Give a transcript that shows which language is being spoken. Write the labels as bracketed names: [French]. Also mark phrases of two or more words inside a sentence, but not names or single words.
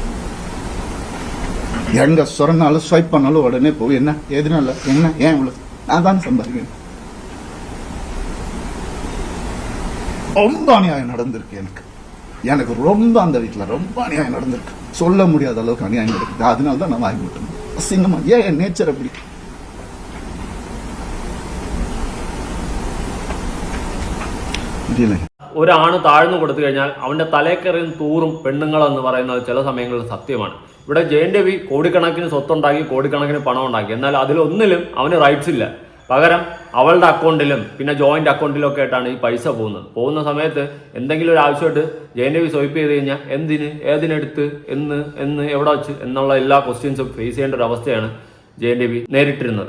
[Tamil] எங்க சொன்னாலும் ஸ்வைப் பண்ணாலும் உடனே போய் என்ன எதுனால என்ன ஏன் இவ்வளவு நான் தான் சம்பாதிக்கிறேன். ரொம்ப அநியாயம் நடந்திருக்கு எனக்கு ரொம்ப அந்த வீட்டுல ரொம்ப அநியாயம் நடந்திருக்கு. சொல்ல முடியாத அளவுக்கு அநியாயம் நடக்குது. அதனால தான் நான் வாங்கி விட்டேன். அசிங்கமா ஏன் என் நேச்சர் அப்படி. [Malayalam] ഒരാണ് താഴ്ന്നു കൊടുത്തു കഴിഞ്ഞാൽ അവന്റെ തലേക്കറിയും തൂറും പെണ്ണുങ്ങളെന്ന് പറയുന്നത് ചില സമയങ്ങളിൽ സത്യമാണ്. ഇവിടെ ജയൻ രവി കോടിക്കണക്കിന് സ്വത്തുണ്ടാക്കി കോടിക്കണക്കിന് പണം ഉണ്ടാക്കി. എന്നാൽ അതിലൊന്നിലും അവന് റൈറ്റ്സ് ഇല്ല. പകരം അവളുടെ അക്കൗണ്ടിലും പിന്നെ ജോയിന്റ് അക്കൗണ്ടിലും ഒക്കെ ആയിട്ടാണ് ഈ പൈസ പോകുന്ന സമയത്ത് എന്തെങ്കിലും ഒരു ആവശ്യമായിട്ട് ജയൻ രവി സ്വൈപ്പ് ചെയ്ത് കഴിഞ്ഞാൽ എന്തിന്, ഏതിനെടുത്ത്, എന്ന് എവിടെ വെച്ച് എന്നുള്ള എല്ലാ ക്വസ്റ്റ്യൻസും ഫേസ് ചെയ്യേണ്ട ഒരു അവസ്ഥയാണ് ജയൻ രവി നേരിട്ടിരുന്നത്.